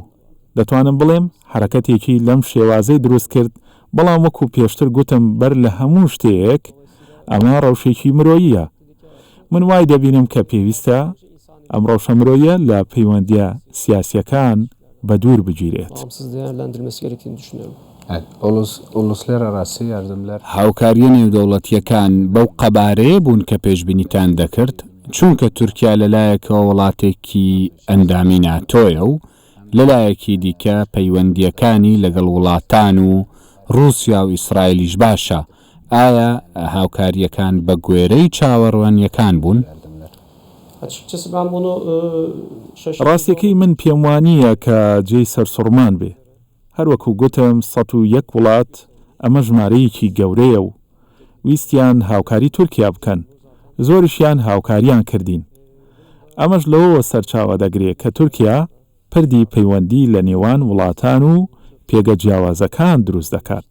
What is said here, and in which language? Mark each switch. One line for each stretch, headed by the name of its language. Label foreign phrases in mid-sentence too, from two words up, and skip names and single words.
Central Kurdish: دەتوانم بڵێم حرەکەتێکی لەم شێوازەی دروست کرد، بەڵام وەکو پێشتر گوتم بەر لە هەموو شتێک ئەمە ڕەوشێکی مرۆییە. من وای دەبینم کە پێویستە ئەم ڕەوشە مرۆیە لە پەیوەندیە سیاسیەکان بە دوور بگیرێت.
Turkish: Bağımsız değerlendirilmesi gerektiğini düşünüyorum. uluslar arası yardımlar
Central Kurdish: هاوکاریە نێودەوڵەتیەکان بەو قەبارەیە بوون کە پێشبینیتان دەکرد، چونکە تورکیا لەلایەکەوە وڵاتێکی ئەندامی ناتۆیە و لەلایەکی دیکە پەیوەندیەکانی لەگەڵ وڵاتان و رووسیا و ئیسرائیلیش باشە. ئایا هاوکاریەکان بە گوێرەی چاوەڕوانیەکان بوون؟
Turkish: Açıkçası ben bunu şaşırdım.
Central Kurdish: ڕاستیەکەی من پێم وانییە کە جێی سەرسوڕمان بێ. هەروەکو گوتم 101 وڵات ئەمە ژمارەیەکی گەورەیە و ویستیان هاوکاری تورکیا بکەن. زۆریشیان هاوکاریان کردین. ئەمەش لەوەوە سەرچاوە دەگرێت کە تورکیا پردی پەیوەندی لە نێوان وڵاتان و پێگە جیاوازەکان دروست دەکات.